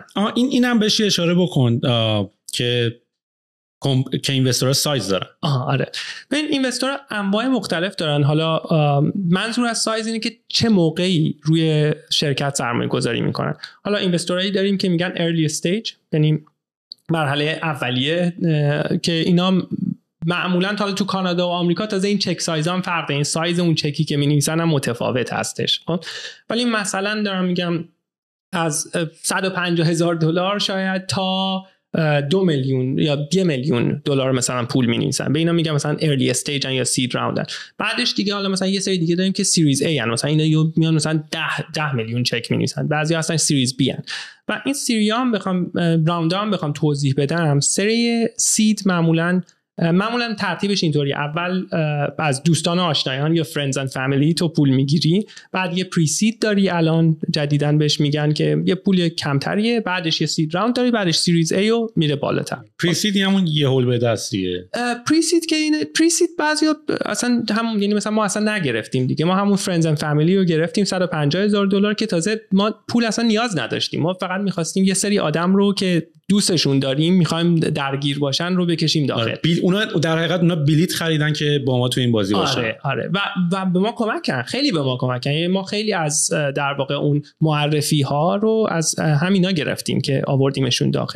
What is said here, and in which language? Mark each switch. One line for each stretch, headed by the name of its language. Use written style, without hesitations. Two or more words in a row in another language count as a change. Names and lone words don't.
Persian: اینم بهش اشاره بکن که اینوستورها سایز دارن. آره ببین اینوستورها انواع مختلف دارن. حالا منظور از سایز اینه که چه موقعی روی شرکت سرمایه گذاری میکنن. حالا اینوستورایی داریم که میگن
English: early stage،
Persian: یعنی مرحله اولیه، که اینا معمولا تا تو کانادا و آمریکا تازه این چک سایز هم فرق داره، این سایز اون چکی که می‌نویسن هم متفاوت هستش. ولی مثلا دارم میگم از $150,000 شاید تا 2 میلیون یا 1 میلیون دلار مثلا پول می‌نویسن. به اینا میگم مثلا
English: early stage
Persian: یا
English: seed round.
Persian: بعدش دیگه حالا مثلا یه سری دیگه داریم که
English: series A
Persian: ان، مثلا اینا میان مثلا 10 میلیون چک می‌نویسن، بعضی اصلا
English: series B
Persian: ان. و این سری هم بخوام راوند هم بخوام توضیح بدم، سری سید معمولا ترتیبش اینطوری: اول از دوستان و آشنایان یا
English: friends and family
Persian: تو پول میگیری، بعد یه
English: pre seed
Persian: داری، الان جدیدن بهش میگن که یه پول کمتریه، بعدش یه
English: seed round
Persian: داری، بعدش
English: series A
Persian: و میره بالاتر.
English: pre seed
Persian: همون یه هول به دستیه.
English: pre seed
Persian: که این
English: pre seed
Persian: بعضیا اصلا همون، یعنی مثلا ما اصلا نگرفتیم دیگه، ما همون
English: friends and family
Persian: رو گرفتیم $150,000 که تازه ما پول اصلا نیاز نداشتیم، ما فقط می‌خواستیم یه سری آدم رو که دوستشون داریم میخوایم درگیر باشن رو بکشیم داخل. اونا در حقیقت اونا بلیت خریدن که با ما تو این بازی باشن. آره و به ما کمک کردن، خیلی به ما کمک کردن. ما خیلی از در واقع اون معرفی ها رو از همینا گرفتیم که آوردیمشون داخل.